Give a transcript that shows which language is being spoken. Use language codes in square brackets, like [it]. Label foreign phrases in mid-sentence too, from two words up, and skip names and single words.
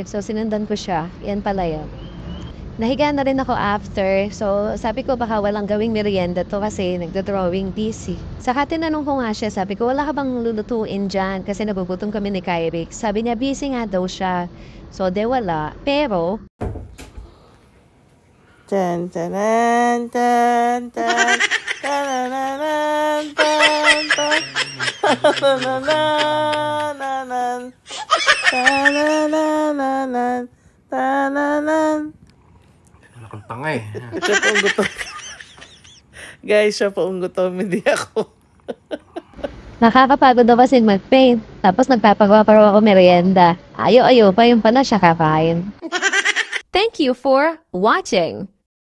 [tl] So sinundan ko siya. Yan pala yun. Nahiga na rin ako after. So sabi ko baka walang gawing merienda to kasi nagda-drawing busy. Saka tinanong ko nga siya, sabi ko wala ka bang lulutuin dyan? Kasi nagugutom kami ni Kyrick. Sabi niya busy nga daw siya. So de wala. Pero Tan tanan tan tan tanananan tan tan tanananan tanananan tananan. Akong tangay. Siya po ang gutom. Guys, siya po ang gutom, hindi ako. nakakapagod daw kasi mag-paint. Tapos nagpapagawa pa raw ako merienda. Ayo-ayo pa yung pala siya kakain. [en] Thank you for watching.